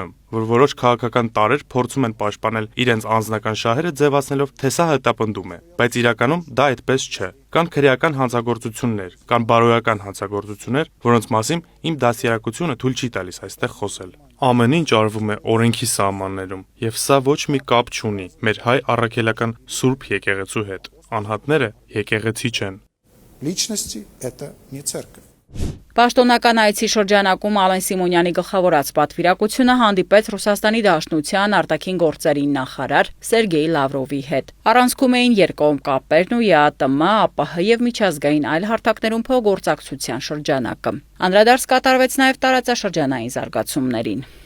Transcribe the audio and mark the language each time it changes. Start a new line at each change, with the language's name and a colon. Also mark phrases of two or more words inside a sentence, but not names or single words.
Armenian: եմ, որ որոշ քաղաքական տարրեր փորձում են պաշտպանել իրենց անձնական շահերը ձևացնելով, թե սա հետապնդում է, բայց իրականում դա այդպես չէ։ Կան քրեական հանցագործություններ, կան բարոյական հանցագործություններ, որոնց մասին իմ դաստիարակությունը թույլ չի տալիս այստեղ խոսել։ Ամեն ինչ արվում է օրենքի սահմաններում, եւ սա ոչ մի կապ չունի մեր հայ առաքելական սուրբ եկեղեցու հետ։ Անհատները եկեղեցի չեն։
Russian: Личности это не церковь.
Armenian: Պաշտոնական այցի շրջանակում Ալեն Սիմոնյանի գլխավորած պատվիրակությունը հանդիպեց Ռուսաստանի Դաշնության արտաքին գործերի նախարար Սերգեյ Լավրովի հետ։ Առանցքում էին երկկողմ կապերն ու ԵԱՏՄ, ԱՊՀ եւ միջազգային այլ հարթակներում փոխգործակցության շրջանակը։ Անդրադարձ կատարվեց նաեւ տարածաշրջանային զարգացումներին։